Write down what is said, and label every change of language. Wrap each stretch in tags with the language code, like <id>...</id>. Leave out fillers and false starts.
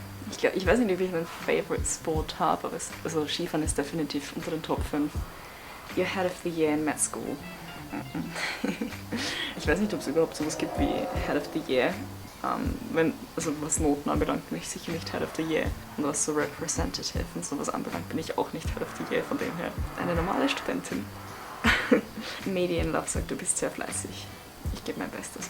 <de>Ich weiß nicht, ob ich einen Favorite Sport habe, aber also Skifahren ist definitiv unter den Top 5.</de> <en>You're Head of the Year in Med School.</en> <de>Ich weiß nicht, ob es überhaupt sowas gibt wie Head of the Year. Also was Noten anbelangt, bin ich sicher nicht Head of the Year. Und was so Representative und sowas anbelangt, bin ich auch nicht Head of the Year, von dem her eine normale Studentin. Medienlove sagt, du bist sehr fleißig. Ich gebe mein Bestes.</de>